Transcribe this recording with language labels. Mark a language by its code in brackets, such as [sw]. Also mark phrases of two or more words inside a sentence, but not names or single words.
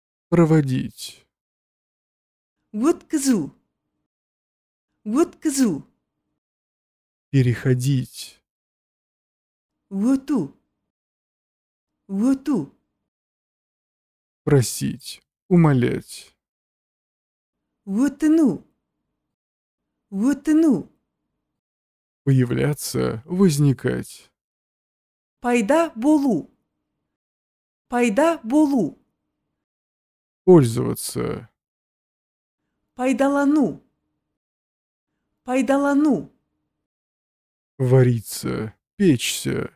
[ru] Проводить. [kk] өткізу, өткізу, [ru] Переходить. [kk] өту, өту, [ru] Просить. Умолять. [kk] өтіну, өтіну, [ru] Появляться. Возникать. [kk] пайда болу, пайда болу, [ru] Пользоваться. [kk] пайдалану, пайдалану, [ru] Вариться. Печься.